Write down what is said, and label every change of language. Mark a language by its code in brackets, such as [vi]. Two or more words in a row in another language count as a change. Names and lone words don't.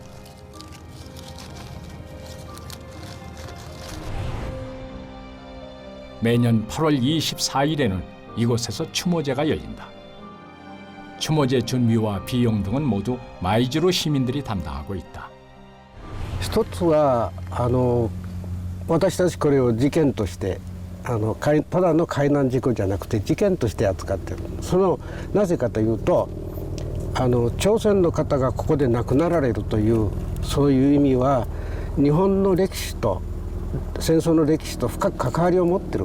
[ko] 매년 8월 24일에는 이곳에서 추모제가 열린다. 추모제 준비와 비용 등은 모두 마이즈루 시민들이 담당하고 있다. [ja] 一つは私たちこれを事件としてただの海難事故じゃなくて事件として扱っている。なぜかというと朝鮮の方がここで亡くなられるというそういう意味は日本の歴史と戦争の歴史と深く関わりを持ってる。